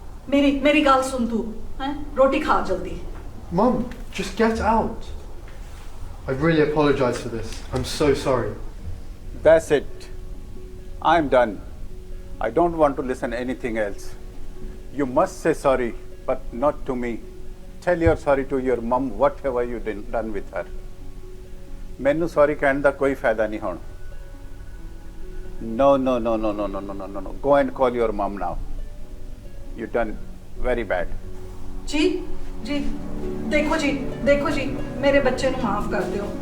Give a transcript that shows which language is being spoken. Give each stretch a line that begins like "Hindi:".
Punjabi: मेरी ਗੱਲ ਸੁਣ ਤੂੰ ਹੈ। ਰੋਟੀ ਖਾ ਜਲਦੀ।
English: Mum, just get out. I really apologize for this. I'm so sorry. That's it. I'm done. I don't want to listen anything else. You must say sorry, but not to me. Tell your sorry to your mum, whatever you done with her.
Punjabi: ਮੈਨੂੰ sorry ਕਹਿਣ ਦਾ ਕੋਈ ਫਾਇਦਾ ਨਹੀਂ ਹੁਣ.
English: No. Go and call your mum now. You done very bad.
Punjabi: ਜੀ ਦੇਖੋ ਜੀ ਮੇਰੇ ਬੱਚੇ ਨੂੰ ਮਾਫ ਕਰ ਦਿਓ।